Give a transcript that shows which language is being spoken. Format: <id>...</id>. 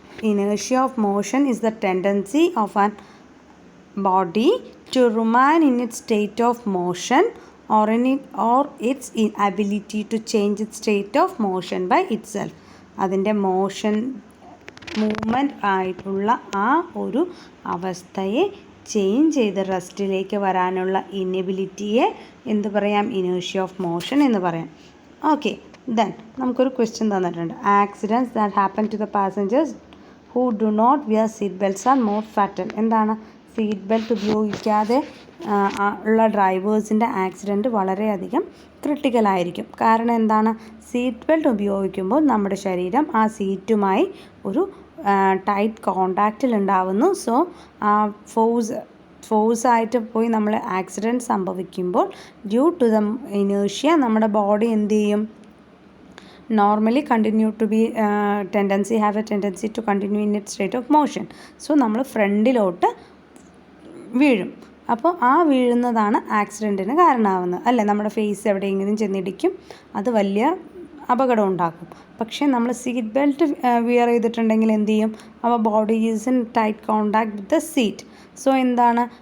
<en>Inertia of motion is the tendency of an body to remain in its state of motion or its inability to change its state of motion by itself.</en> <ml>അതിൻ്റെ motion movement ആയിട്ടുള്ള ആ ഒരു അവസ്ഥയെ change ചെയ്ത് റെസ്റ്റിലേക്ക് വരാനുള്ള ഇനബിലിറ്റിയെ എന്ത് പറയാം? ഇനേഷ്യ of motion എന്ന് പറയാം. ഓക്കെ, ദെൻ നമുക്കൊരു ക്വസ്റ്റ്യൻ തന്നിട്ടുണ്ട്.</ml> <en>Accidents that happen to the passengers who do not wear seat belts are more fatal.</en> <ml>എന്താണ്? സീറ്റ് ബെൽറ്റ് ഉപയോഗിക്കാതെ ഉള്ള ഡ്രൈവേഴ്സിൻ്റെ ആക്സിഡൻറ്റ് വളരെയധികം ക്രിട്ടിക്കലായിരിക്കും. കാരണം എന്താണ്? സീറ്റ് ബെൽറ്റ് ഉപയോഗിക്കുമ്പോൾ നമ്മുടെ ശരീരം ആ സീറ്റുമായി ഒരു ടൈറ്റ് കോണ്ടാക്റ്റിൽ ഉണ്ടാവുന്നു. സോ ആ ഫോഴ്സായിട്ട് പോയി നമ്മൾ ആക്സിഡൻറ്റ് സംഭവിക്കുമ്പോൾ</ml> <en>due to the ഇനേഷ്യ</en> <ml>നമ്മുടെ ബോഡി എന്ത് ചെയ്യും?</ml> <en>normally continue to be have a tendency to continue in its state of motion.</en> <ml>So നമ്മൾ ഫ്രണ്ടിലോട്ട് വീഴും. അപ്പോൾ ആ വീഴുന്നതാണ് ആക്സിഡൻറ്റിന് കാരണമാവുന്നത് അല്ലേ? നമ്മുടെ ഫേസ് എവിടെയെങ്കിലും ചെന്നിടിക്കും, അത് വലിയ അപകടം ഉണ്ടാക്കും. പക്ഷേ നമ്മൾ സീറ്റ് ബെൽറ്റ് വിയർ ചെയ്തിട്ടുണ്ടെങ്കിൽ എന്ത് ചെയ്യും?</ml> <en>Our body is in tight contact with the seat.</en> <ml>So എന്താണ്?</ml>